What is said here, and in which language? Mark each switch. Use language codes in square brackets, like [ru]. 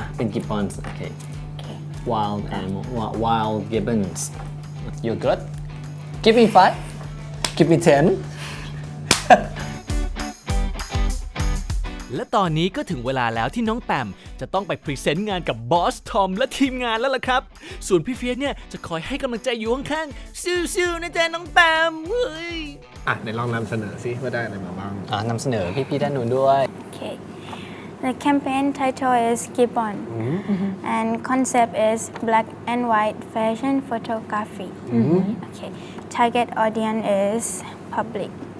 [th] เป็นกิบบอนโอเค [en] wild animal wild gibbons you're good give me 5 give me 10 [th] และตอนนี้ก็ถึงเวลาแล้วที่น้องแปมจะต้องไปพรีเซนต์งานกับบอสทอมและทีมงานแล้วล่ะครับส่วนพี่เฟียสเนี่ยจะคอยให้กำลังใจอยู่ข้างๆสู้ๆนะจ๊ะน้องแปมเฮ้ย ไหนลองนำเสนอซิว่าได้อะไรมาบ้าง นำเสนอพี่ด้านนู้นด้วย [en] Okay. The campaign title is Keep On, and concept is black and white fashion photography. Okay. Target audience is public.